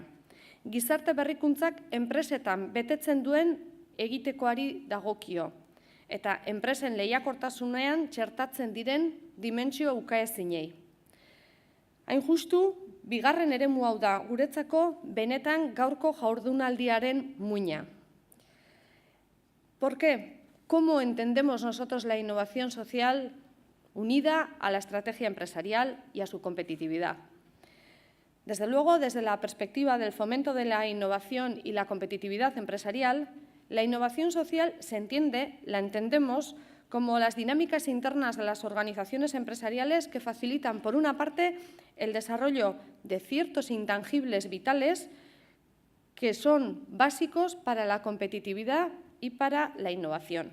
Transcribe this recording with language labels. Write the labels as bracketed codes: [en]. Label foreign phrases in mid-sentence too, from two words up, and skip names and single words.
[eu] Gizarte berrikuntzak enpresetan betetzen duen egitekoari dagokio, eta enpresen lehiakortasunean txertatzen diren dimentsio ukaezinei. Hain justu, bigarren eremu hau da guretzako benetan gaurko jardunaldiaren muina. [es] ¿Por qué? ¿Cómo entendemos nosotros la innovación social unida a la estrategia empresarial y a su competitividad? Desde luego, desde la perspectiva del fomento de la innovación y la competitividad empresarial, la innovación social se entiende, la entendemos, como las dinámicas internas de las organizaciones empresariales que facilitan, por una parte, el desarrollo de ciertos intangibles vitales que son básicos para la competitividad y para la innovación.